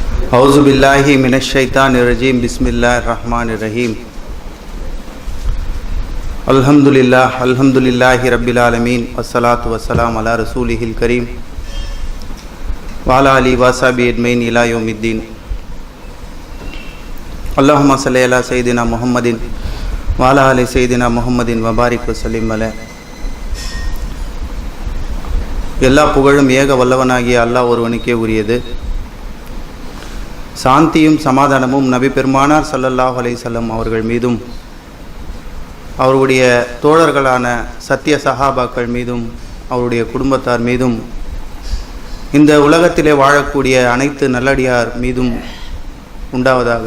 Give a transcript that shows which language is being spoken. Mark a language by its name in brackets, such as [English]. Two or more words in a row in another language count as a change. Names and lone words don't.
[Arabic] أعوذ بالله من الشيطان الرجيم بسم الله الرحمن الرحيم الحمد لله رب العالمين والصلاة والسلام على رسوله الكريم وعلى آله وصحبه أجمعين إلى يوم الدين اللهم صل على سيدنا محمد وعلى آل سيدنا محمد وبارك وسلم عليه. [Tamil] எல்லா புகழும் ஏக வல்லவனாகிய அல்லாஹ் ஒருவனுக்கே உரியது. சாந்தியும் சமாதானமும் நபி பெருமானார் [Arabic] صلى الله عليه وسلم [Tamil] அவர்கள் மீதும் அவருடைய தோழர்களான சத்திய சஹாபாக்கள் மீதும் அவருடைய குடும்பத்தார் மீதும் இந்த உலகத்திலே வாழக்கூடிய அனைத்து நல்லடியார் மீதும் உண்டாவதாக.